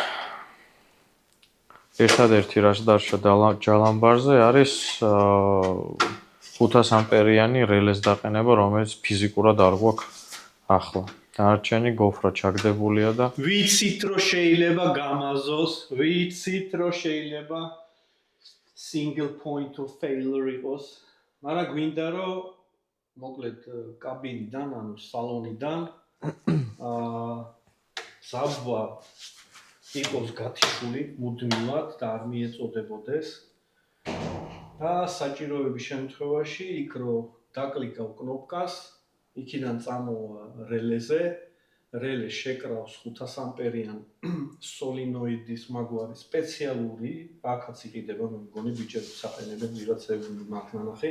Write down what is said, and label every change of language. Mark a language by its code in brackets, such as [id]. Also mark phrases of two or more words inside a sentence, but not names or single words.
[ka] ერთადერთი რაც დარჩა ჯალამბარზე არის 500 ამპერიანი რელეს დაყენება, რომელიც ფიზიკურად არ გვაქვს ახლა. დანარჩენი გოფრა ჩაგდებულია და ვიცით რომ შეიძლება გამაზოს, ვიცით რომ შეიძლება [en] single point of failure [ka] იყოს, მაგრამ გვინდა რომ მოკლედ კაბინიდან, ანუ სალონიდან ზაბვა იყოს გათიშული მუდმივად და არ მიეწოდებოდეს და საჭიროების შემთხვევაში იქ რომ დაკლიკავ კნოპკას, იქიდან წამოვა რელეზე, რელე შეკრავს 500 ამპერიან სოლინოიდის მაგვარი სპეციალური, აქაც იყიდება, მე მგონი ბიჭებს საყენებენ ვიღაცები მაგ ნანახი.